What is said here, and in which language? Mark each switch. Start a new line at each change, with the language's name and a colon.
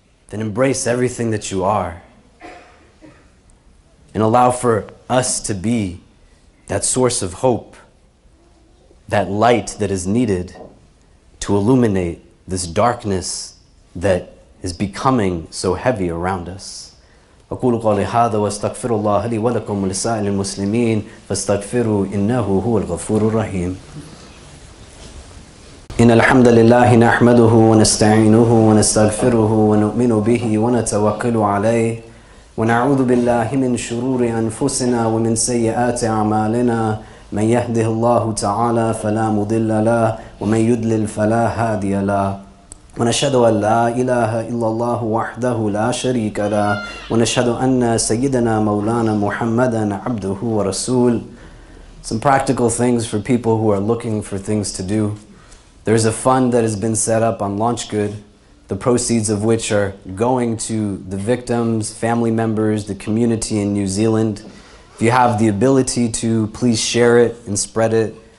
English: Then embrace everything that you are and allow for us to be that source of hope, that light that is needed to illuminate this darkness that is becoming so heavy around us.
Arabic: أقول قولي هذا واستغفر الله لي ولكم ولسائر المسلمين فاستغفروا إنه هو الغفور الرحيم. إن الحمد لله نحمده ونستعينه ونستغفره ونؤمن به ونتوكل عليه ونعوذ بالله من شرور أنفسنا ومن سيئات أعمالنا من يهده الله تعالى فلا مضل له ومن يضلل فلا هادي له ونشهد أن لا إله إلا الله وحده لا شريك له ونشهد أن سيدنا مولانا محمدا عبده ورسول.
English: Some practical things for people who are looking for things to do. There's a fund that has been set up on LaunchGood, the proceeds of which are going to the victims, family members, the community in New Zealand. If you have the ability to, please share it and spread it.